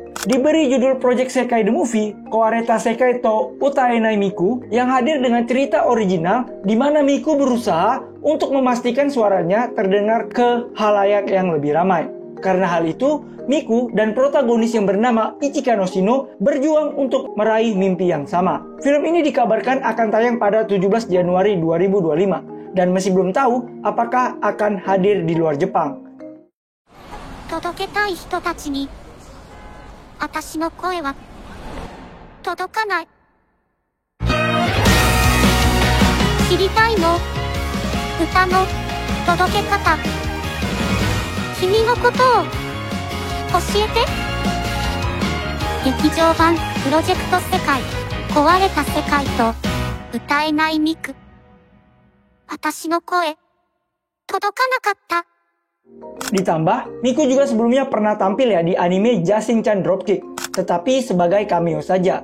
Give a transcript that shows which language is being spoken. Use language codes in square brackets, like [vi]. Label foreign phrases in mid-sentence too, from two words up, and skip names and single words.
[id] Diberi judul Project Sekai The Movie, Koareta Sekai to Utaenai Miku yang hadir dengan cerita original di mana Miku berusaha untuk memastikan suaranya terdengar ke halayak yang lebih ramai. Karena hal itu, Miku dan protagonis yang bernama Ichika no Shino berjuang untuk meraih mimpi yang sama. Film ini dikabarkan akan tayang pada 17 Januari 2025 dan masih belum tahu apakah akan hadir di luar Jepang. [ja] 届けたい人たちに私の声は届かない知りたいの歌の届け方君のことを教えて劇場版プロジェクト世界壊れた世界と歌えないミク私の声届かなかった [id] Ditambah, Miku juga sebelumnya pernah tampil ya di anime Jasin-chan Dropkick, tetapi sebagai cameo saja.